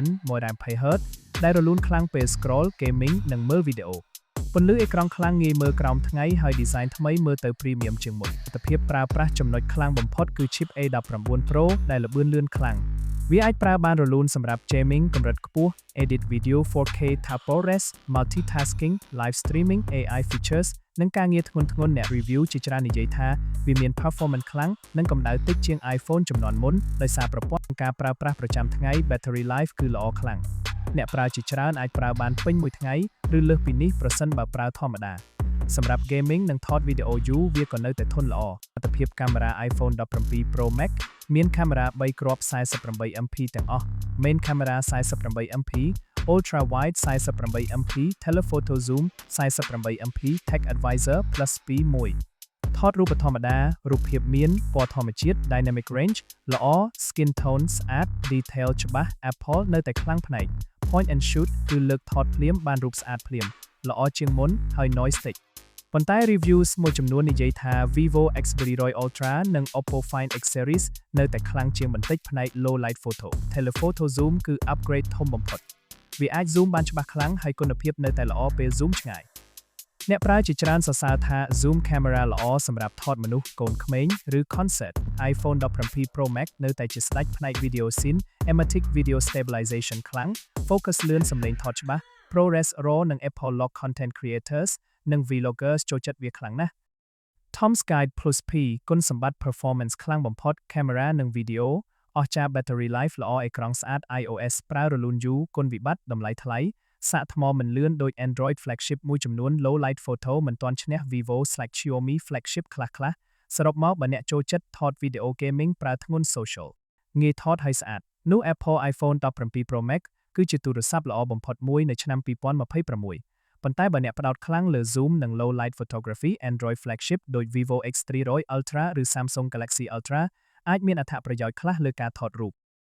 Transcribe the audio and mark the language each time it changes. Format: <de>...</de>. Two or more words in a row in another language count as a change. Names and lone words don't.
<km>120Hz ដែលរលូនខ្លាំងពេល</km> <en>scroll gaming</en> <km>និងមើលវីដេអូពន្លឺអេក្រង់ខ្លាំងងាយមើលក្រោមថ្ងៃហើយ design ថ្មីមើលទៅ premium ជាងមុនទិដ្ឋភាពប្រើប្រាស់ចំណុចខ្លាំងបំផុតគឺ chip A19 Pro ដែលល្បឿនលឿនខ្លាំងវាអាចប្រើបានរលូនសម្រាប់ gaming កម្រិតខ្ពស់</km> <en>edit video 4K ProRes multitasking live streaming AI features</en> <km>និងការងារធ្ងន់ៗអ្នក review ជា ច្រើននិយាយថាវាមាន performance ខ្លាំងនិងកម្ដៅតិចជាង iPhone ជំនាន់មុនដោយសារប្រព័ន្ធការប្រើប្រាស់ប្រចាំថ្ងៃ</km> <en>battery life</en> <km>គឺល្អខ្លាំងអ្នកប្រើជាច្រើនអាចប្រើបានពេញមួយថ្ងៃឬលើសពីនេះប្រសិនបើប្រើធម្មតាសម្រាប់ gaming និងថតវីដេអូយូរវាក៏នៅតែធន់ល្អទិដ្ឋភាពកាមេរ៉ា iPhone 17 Pro Max មានកាមេរ៉ា3គ្រាប់ 48MP ទាំងអស់</km> <en>Main Camera 48MP Ultra Wide 48MP Telephoto Zoom 48MP Tech Advisor Plus</en> <km>2 ថតរូបធម្មតារូបភាពមានពណ៌ធម្មជាតិ</km> <en>Dynamic Range</en> <km>ល្អ</km> <en>Skin Tone</en> <km>ស្អាត Detail ច្បាស់ Apple នៅតែខ្លាំងផ្នែក</km> <en>Point and Shoot</en> <km>គឺលើកថតភ្លាមបានរូបស្អាតភ្លាមល្អជាងមុនហើយ noise តិចប៉ុន្តែ reviews មួយចំនួននិយាយថា Vivo X100 Ultra និង Oppo Find X series នៅតែខ្លាំងជា ងបន្តិចផ្នែក</km> <en>low light photo Telephoto Zoom</en> <km>គឺ upgrade ធំបំផុតវាអាច zoom បានច្បាស់ខ្លាំងហើយគុណភាពនៅតែល្អពេល zoom ឆ្ងាយអ្នកប្រើជាច្រើនសរសើរថា</km> <en>zoom camera</en> <km>ល្អសម្រាប់ថតមនុស្សកូនក្មេងឬ concert iPhone 17 Pro Max នៅតែជាស្ដេចផ្នែក</km> <en>video cinematic video stabilization</en> <km>ខ្លាំង focus លឿនសំឡេងថតច្បាស់</km> <en>ProRes RAW</en> <km>និង Apple Lock</km> <en>content creators</en> <km>និង vloggers ចូលចិត្តវាខ្លាំងណាស់ Tom's Guide Plus P គុណសម្បត្តិ performance ខ្លាំងបំផុត camera និង video អស្ចារ្យ</km> <en>battery life</en> <km>ល្អអេក្រង់ស្អាត iOS ប្រើរលូនយូរគុណវិបត្តិ តម្លៃថ្លៃសាកថ្មមិនលឿនដូច</km> <en>Android flagship</en> <km>មួយចំនួន</km> <en>low light photo</en> <km>មិនទាន់ឈ្នះ</km> <en>Vivo/Xiaomi flagship</en> <km>ខ្លះៗសរុបមកបើអ្នកចូលចិត្តថតវីដេអូ gaming ប្រើធ្ងន់ social ងាយថតហើយស្អាតនោះ Apple iPhone 17 Pro Max គឺជាទូរស័ព្ទល្អបំផុតមួយនៅឆ្នាំ2026ប៉ុន្តែបើអ្នកផ្ដោតខ្លាំងលើ zoom និង</km> <en>low light photography Android flagship</en> <km>ដូច Vivo X300 Ultra ឬ Samsung Galaxy Ultra អាចមានអត្ថប្រយោជន៍ខ្លះលើការថតរូប</km>